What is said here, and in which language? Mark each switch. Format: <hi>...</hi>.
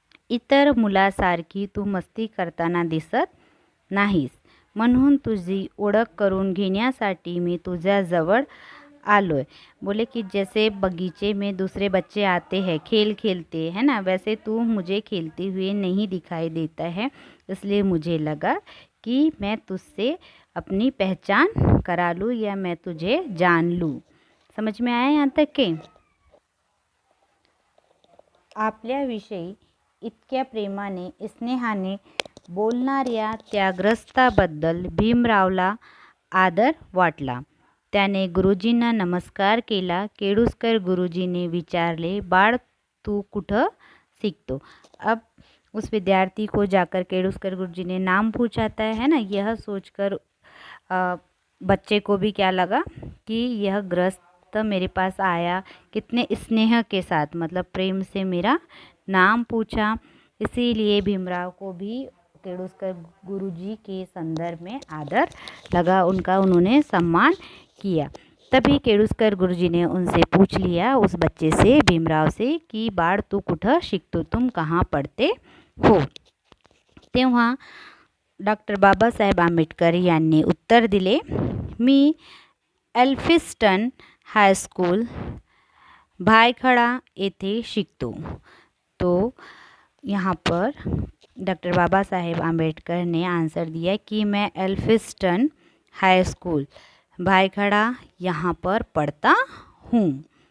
<mr>इतर मुलासारखी तू मस्ती करताना दिसत नाहीस, म्हणून तुझी ओळख करून घेण्यासाठी मी तुझ्याजवळ आलोय.</mr> <hi>बोले कि जैसे बगीचे में दूसरे बच्चे आते हैं, खेल खेलते हैं ना, वैसे तू मुझे खेलते हुए नहीं दिखाई देता है, इसलिए मुझे लगा कि मैं तुझसे अपनी पहचान करा लूँ या मैं तुझे जान लूँ. समझ में आया यहाँ तक के?</hi> <mr>आपल्याविषयी इतक्या प्रेमाने स्नेहाने बोलणाऱ्या त्या ग्रस्ताबद्दल भीमरावला आदर वाटला. त्याने गुरुजींना नमस्कार केला. केडूसकर गुरुजीने विचारले, बाळ तू कुठं सीखतो?</mr> <hi>अब उस विद्यार्थी को जाकर केडूसकर गुरुजी ने नाम पूछाता है ना. यह सोचकर बच्चे को भी क्या लगा कि यह ग्रस्त मेरे पास आया, कितने स्नेह के साथ, मतलब प्रेम से मेरा नाम पूछा. इसीलिए भीमराव को भी केडूसकर गुरुजी के संदर्भ में आदर लगा, उनका उन्होंने सम्मान किया. तभी केडूसकर गुरुजी ने उनसे पूछ लिया, उस बच्चे से, भीमराव से, कि</hi> <mr>बाळ तू कुठं शिकतो,</mr> <hi>तुम कहाँ पढ़ते हो?</hi> <mr>तेव्हा डॉक्टर बाबासाहेब आंबेडकर यांनी उत्तर दिले, मी एल्फिस्टन हायस्कूल भायखळा येथे शिकतो.</mr> <hi>तो यहाँ पर डॉक्टर बाबा साहेब आंबेडकर ने आंसर दिया कि मैं एल्फिस्टन हाई स्कूल भायखळा यहाँ पर पढ़ता हूँ.</hi>